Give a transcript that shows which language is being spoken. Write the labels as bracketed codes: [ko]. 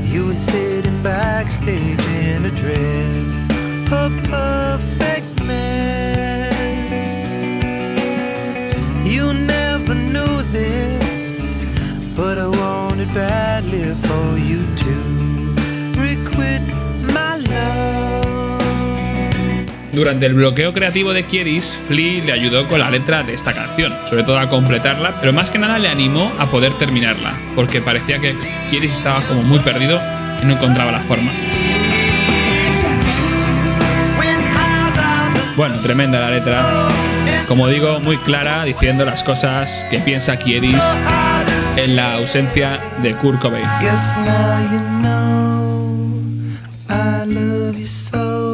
[en] you were sitting backstage in a dress, a perfect mess. You never knew this, but I wanted badly for you to requit my love. [es] Durante el bloqueo creativo de Kiedis, Flea le ayudó con la letra de esta canción, sobre todo a completarla, pero más que nada le animó a poder terminarla, porque parecía que Kiedis estaba como muy perdido y no encontraba la forma. Bueno, tremenda la letra. Como digo, muy clara, diciendo las cosas que piensa Kiedis en la ausencia de Kurt Cobain. [en] Guess now you know I love you so.